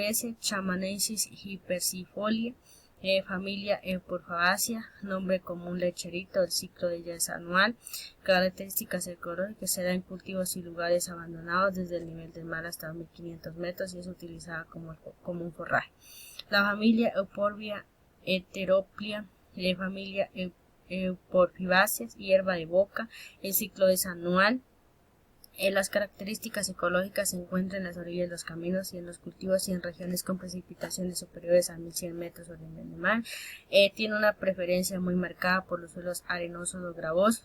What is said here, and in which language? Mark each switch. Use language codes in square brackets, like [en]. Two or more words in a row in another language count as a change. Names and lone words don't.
[es] La especie Chamanensis hypercifolia Familia Euporfabácea, nombre común lecherito, el ciclo de ella es anual. Características ecológicas: se da en cultivos y lugares abandonados desde el nivel del mar hasta 1500 metros y es utilizada como un forraje. La familia Euporbia heteroplia, familia Euporfibaceas, hierba de boca, el ciclo es anual. Las características ecológicas se encuentran en las orillas de los caminos y en los cultivos y en regiones con precipitaciones superiores a 1100 metros sobre el nivel del mar. Tiene una preferencia muy marcada por los suelos arenosos o gravosos.